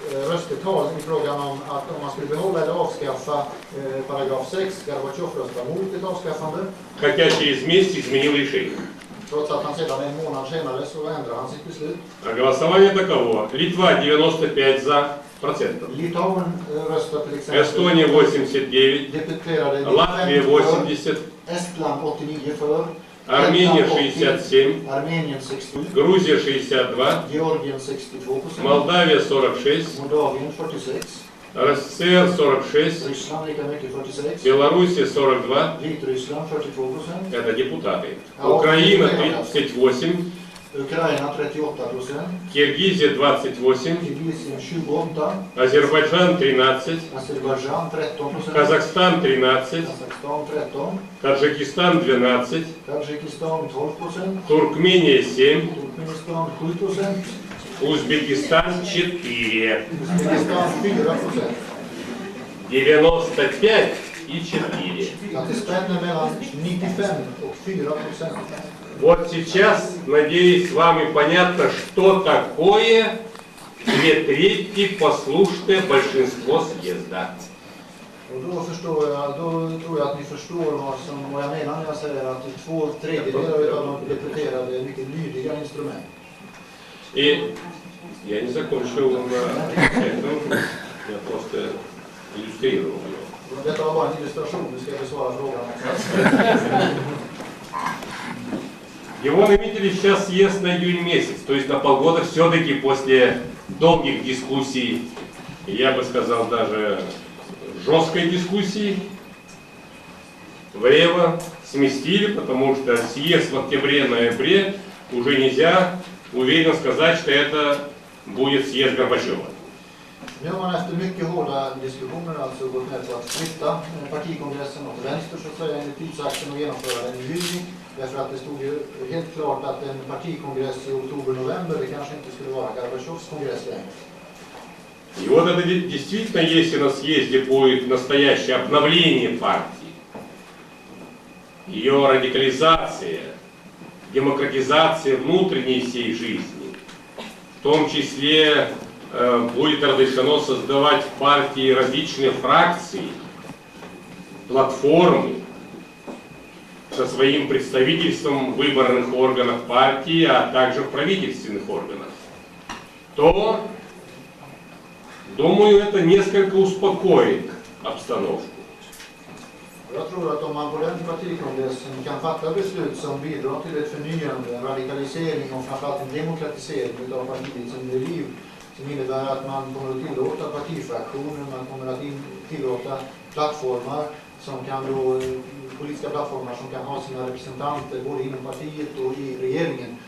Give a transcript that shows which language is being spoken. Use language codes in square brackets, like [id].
[sv] röstetal i frågan om att om man skulle behålla eller avskaffa paragraf 6. Gorbatjov röstar mot ett avskaffande. [ru] Хотя через месяц изменил решение. [sv] Trots att han sedan en månad senare så ändrar han sitt beslut. [ru] А голосование таково. Литва 95%. [sv] Litauen röstar till exempel. [ru] Эстония 89%. [sv] Deputerade [ru] Латвия 80%. [sv] Estland 89 för. [ru] Армения 67%. [sv] Armenien 67. [ru] Грузия 62%. [sv] Georgien 62%. [ru] Молдавия 46%. [sv] Moldavien 46%. [ru] РСФСР 46, [sv] Ryssland lika mycket 46, [ru] Белоруссия 42, [sv] Vitryssland 42%, [ru] это депутаты, [sv] Ja, [ru] Украина Украина. 38, [sv] Ukraina 38%, [ru] Киргизия 28, [sv] Kirgisien 28%, [ru] Азербайджан 13, [sv] Azerbaijan 13%, [ru] Казахстан 13, [sv] Kazakstan 13%, [ru] Таджикистан 12, [sv] Tadzjikistan 12%, [ru] Туркмения 7, [sv] Turkmenistan 7%, [ru] Узбекистан 4, [sv] Uzbekistan 4%. [ru] 95 и 4. [sv] Så att det spänner mellan 95 och 4%. [ru] Вот сейчас, надеюсь, вам и понятно, что такое 2/3 послушное большинство съезда. [sv] Och då tror jag att ni förstår vad jag menar när jag säger att 2/3 av de deputerade är mycket lydiga instrument. [ru] И я не закончил на этом, я просто иллюстрировал его. [sv] Detta var bara en illustration, nu ska jag besvara frågan. [ru] Его наметили сейчас съезд на июнь месяц, то есть на полгода все-таки после долгих дискуссий, я бы сказал даже жесткой дискуссии, влево сместили, потому что съезд в октябре-ноябре уже нельзя уверенно сказать, что это будет съезд Горбачева. [sv] Nu har man efter mycket hårda diskussioner alltså gått med på att flytta partikongressen åt vänster så att säga enligt tidsakten och genomföra den i juni. Därför att det stod ju helt klart att en partikongress i oktober-november det kanske inte skulle vara Gorbatjovs kongress längre. [ru] И вот это действительно, если на съезде будет настоящее обновление партии, ее радикализация, демократизация внутренней всей жизни, в том числе будет разрешено создавать в партии различные фракции, платформы со своим представительством в выборных органах партии, а также в правительственных органах, то, думаю, это несколько успокоит обстановку. [sv] Jag tror att om man på den partikongressen kan fatta beslut som bidrar till ett förnyande, en radikalisering och framförallt en demokratisering av partiets inre liv som innebär att man kommer att tillåta partifraktioner, man kommer att tillåta plattformar som kan då, politiska plattformar som kan ha sina representanter både inom partiet och i regeringen.